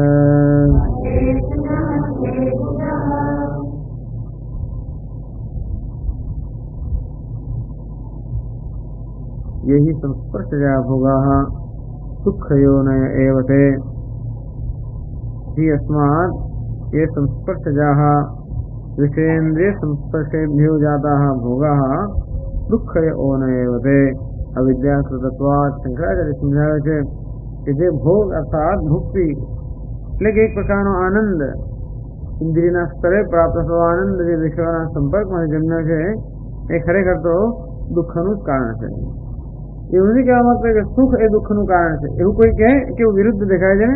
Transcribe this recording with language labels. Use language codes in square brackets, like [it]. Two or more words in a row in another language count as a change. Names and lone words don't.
[sa] यही संस्पर्शजा भोगाः दुःखयोनय एव ते हि अस्मात् ये संस्पर्शजाः विषयेन्द्रिय संस्पर्शेभ्यो जाताः भोगाः दुःखयोनय एव ते अविद्याकृतत्वात् [gu] शंकराचार्य समझावे છે કે જે ભોગ અર્થાત ભુક્તિ એટલે કે એક પ્રકારનો આનંદ ઇન્દ્રિયના સ્તરે પ્રાપ્ત થતો આનંદ જે વિષયોના સંપર્કમાં જન્મ્યો છે એ ખરેખર તો દુઃખનું જ કારણ છે। એવું નથી કહેવા માંગતો કે સુખ એ દુઃખનું કારણ છે, એવું કોઈ કહે કે એવું વિરુદ્ધ દેખાય છે ને।